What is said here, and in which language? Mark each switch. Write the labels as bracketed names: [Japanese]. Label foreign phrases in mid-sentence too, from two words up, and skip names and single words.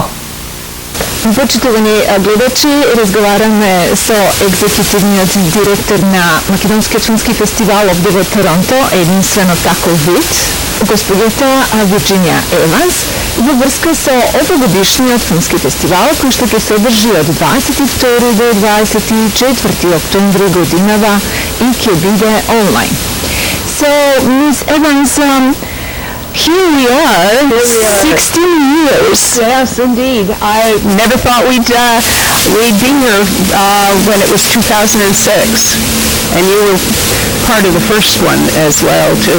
[Macedonian] Почитувани гледачи, разговараме со екзекутивниот директор на Македонскиот филмски фестивал овде во Торонто, единствено таков вид, господјата Вирџинија Еванс, во врска со овогодишниот филмски фестивал, кој што ќе се одржи од 22 до 24 октомври годинава и ќе биде онлайн. [English] So, Ms. Evans, here we are, 16 years. Yes, indeed. I never thought we'd be here when it was 2006, and you were part of the first one as well too.